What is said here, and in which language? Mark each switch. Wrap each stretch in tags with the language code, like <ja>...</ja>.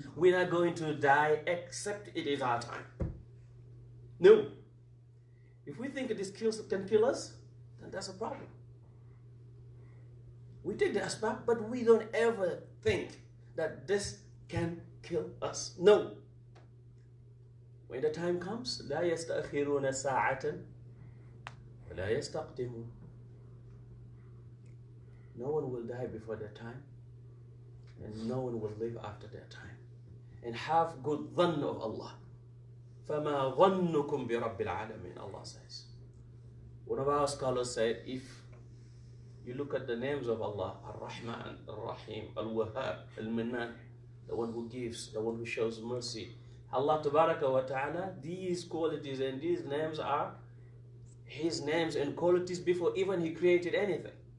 <en>We're not going to die except it is our time. No. If we think this can kill us, then that's a problem. We take the asbab, but we don't ever think that this can kill us. No. When the time comes,</en> <ar>لا يستأخرون ساعة ولا يستقدمون.</ar> <en>No one will die before their time, and no one will live after their time. And have good dhann of Allah.</en> <ar>فَمَا ظَنُّكُمْ بِرَبِّ الْعَالَمِينَ,</ar> <en>Allah says. One of our scholars said, if you look at the names of Allah, Ar-Rahman, Ar-Rahim, Al-Wahhab, Al-Mannan, the one who gives, the one who shows mercy, Allah Tabaraka wa Ta'ala, these qualities and these names are His names and qualities before even He created anything.</en>